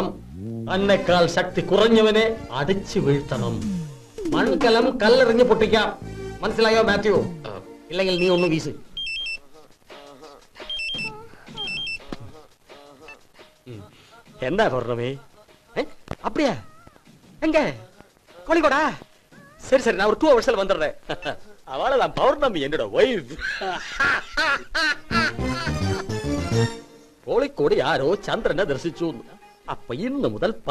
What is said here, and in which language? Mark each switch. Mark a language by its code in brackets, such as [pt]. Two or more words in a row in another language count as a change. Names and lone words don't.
[ml] തന്നെക്കാൾ ശക്തി കുറഞ്ഞവനെ അടിച്ചു വീഴ്ത്തണം. മൺകലം കല്ലെറിഞ്ഞ് പൊട്ടിക്കാം. മനസ്സിലായോ മാത്യു? ഇല്ലെങ്കിൽ നീ ഒന്ന് വീശ്. എന്താ പൗർണമി? [ta] அப்படியா? எங்க கோழிக்கோடா? சரி சரி, நான் ஒரு 2 hours வந்துடுறேன். அவளதான் பௌர்ணமி, என்னோட வைஃப். [ml] കോഴിക്കോട് ആരോ ചന്ദ്രനെ ദർശിച്ചു. അപ്പൊ ഇന്ന് മുതൽ